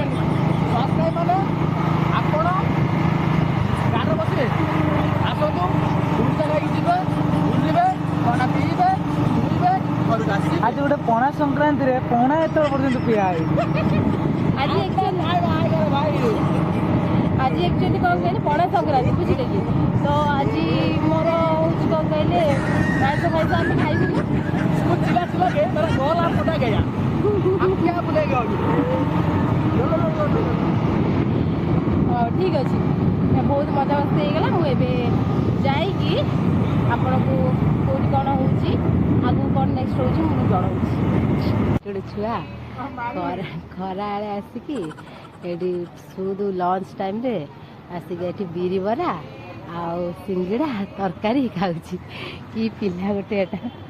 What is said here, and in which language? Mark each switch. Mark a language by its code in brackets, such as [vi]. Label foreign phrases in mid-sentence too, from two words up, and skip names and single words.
[or] ସବସ୍କ୍ରାଇବ୍ ମାନେ ଆପଣ ଗାଁରେ ବସିବେ ଆସନ୍ତୁ ଗୁଣ୍ଡିଚା ଖାଇକି ଯିବେ ବୁଲିବେ ଥଣ୍ଡା ପିଇବେ ବୁଲିବେ ଘରକୁ ଆସିବେ ଆଜି ଗୋଟେ ପଣା ସଂକ୍ରାନ୍ତିରେ ପଣା ଏତେବେଳେ ପର୍ଯ୍ୟନ୍ତ ପିଆ ହେଇଛି ଆଜି ଆକ୍ଚୁଆଲି କ'ଣ କହିଲେ ପଣା ସଂକ୍ରାନ୍ତି ବୁଝିଲେ କି ତ ଆଜି ମୋର ହେଉଛି କ'ଣ କହିଲେ ମାଂସ ଫାଂସ ଆମେ ଖାଇବୁନି [hi] चिल्ला चिल्ला के मेरा गोल आप फटा गया आप क्या बोलेगा [or] ଠିକ୍ ଅଛି ବହୁତ ମଜାମସ୍ତି ହେଇଗଲା ମୁଁ ଏବେ ଯାଇକି ଆପଣଙ୍କୁ କେଉଁଠି କ'ଣ ହେଉଛି ଆଗକୁ କ'ଣ ନେକ୍ସଟ ହେଉଛି ମୁଁ ଜଣାଉଛି ଗୋଟେ ଛୁଆ ଖରା ଆଡ଼େ ଆସିକି ଏଠି ସୁଦୁ [en] lunch time [or] ଆସିକି ଏଠି ବିରି ବରା ଆଉ ସିଙ୍ଗିଡ଼ା ତରକାରୀ ଖାଉଛି କି ପିଲା ଗୋଟେ ଏଟା